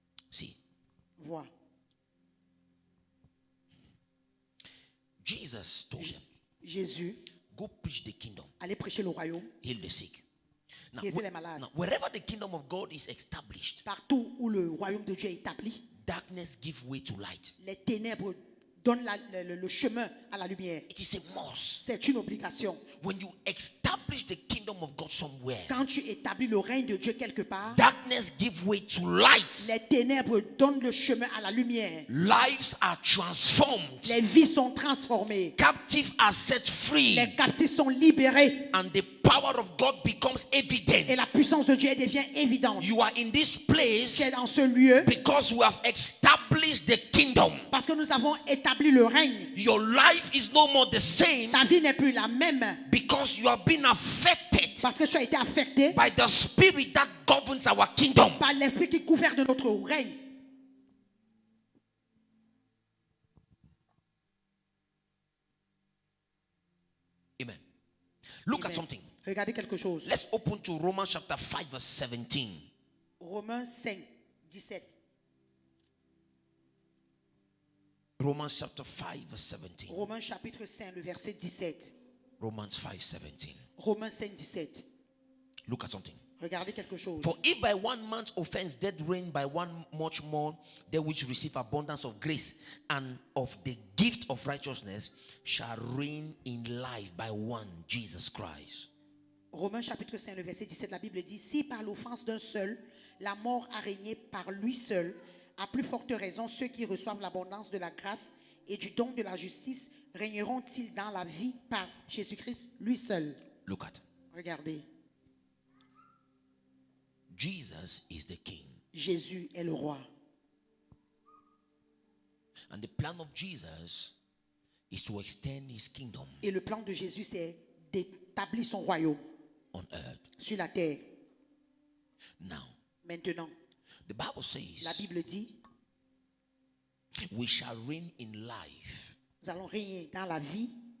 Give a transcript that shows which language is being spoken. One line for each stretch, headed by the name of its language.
English: See,
French: Vois.
English: Jesus told them,
French: Jésus
English: go preach the kingdom,
French: allait prêcher le royaume
English: heal the sick. Now,
French: Guérir les malades.
English: now, wherever the kingdom of God is established,
French: partout où le royaume de Dieu est établi.
English: darkness give way to light.
French: Les ténèbres donnent le chemin à la lumière.
English: It is a must.
French: C'est une obligation.
English: When you establish the kingdom of God somewhere,
French: Quand tu établis le règne de Dieu quelque part,
English: darkness give way to light.
French: les ténèbres donnent le chemin à la lumière.
English: Lives are transformed.
French: Les vies sont transformées.
English: Captives are set free.
French: Les captifs sont libérés.
English: And the power of God becomes evident.
French: Et la puissance de Dieu devient évidente.
English: You are in this
French: Tu
English: place
French: es dans ce lieu
English: because we have established the kingdom.
French: parce que nous avons établi le règne.
English: Your life is no more the same
French: Ta vie n'est plus la même
English: because you have been affected
French: parce que tu as été affecté
English: by the spirit that governs our kingdom.
French: par l'esprit qui gouverne notre règne.
English: Amen. Look at
French: Amen.
English: something.
French: Regardez quelque chose.
English: Let's open to Romans chapter 5 verse 17.
French: Romains 5, 17.
English: Romans chapter 5 verse 17.
French: Romains chapitre 5, le verset 17.
English: Romans 5 17.
French: Romains 5, 17.
English: Look at something.
French: Regardez quelque chose.
English: For if by one man's offense death reigned, by one much more they which receive abundance of grace and of the gift of righteousness shall reign in life by one, Jesus Christ.
French: Romains chapitre 5, le verset 17, la Bible dit, si par l'offense d'un seul, la mort a régné par lui seul, à plus forte raison, ceux qui reçoivent l'abondance de la grâce et du don de la justice régneront-ils dans la vie par Jésus-Christ, lui seul.
English: Look at.
French: Regardez,
English: Jesus is the king.
French: Jésus est le roi.
English: And the plan of Jesus is to extend his kingdom
French: Et le plan de Jésus, c'est d'établir son royaume
English: on earth.
French: sur la terre.
English: Now,
French: Maintenant,
English: the Bible
French: la
English: says
French: Bible dit,
English: we shall reign in life.
French: nous allons régner dans la vie.